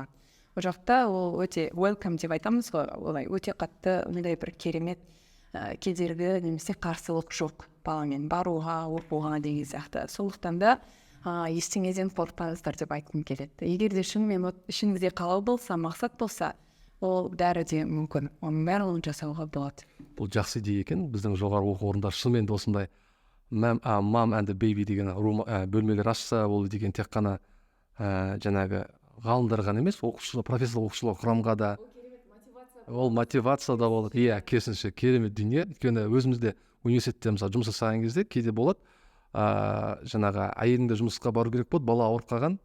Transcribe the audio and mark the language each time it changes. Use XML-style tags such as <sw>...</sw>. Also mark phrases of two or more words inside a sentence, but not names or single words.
<kk>Ол жақта ол өте welcome деп айтамыз ғой, олай өте қатты ондай бір керемет кедергі немесе қарсылық жоқ баламен баруға, оқуға деген сияқты. Сондықтан да ештеңеден қорықпаңыздар деп айтқым келеді. Егер де шынымен ішіңізде қалау болса, мақсат болса, ол бәрі де мүмкін. Оның барлығын жасауға болады. Бұл жақсы идея екен. Біздің жоғары оқу орында шынымен де осындай</kk> <en>mom and baby</en> <kk>деген бөлмелер ашса, ол деген тек қана жаңағы ғалымдар ғана емес, оқушылар, профессор оқушылар құрамға да ол мотивация да болады. Иә, керісінше керемет дүние. Өйткені өзімізде университетте мысалы жұмыс жасаған кезде кейде болады, жаңағы әйеліңде жұмысқа бару керек болады, бала ауырып қалған.</kk>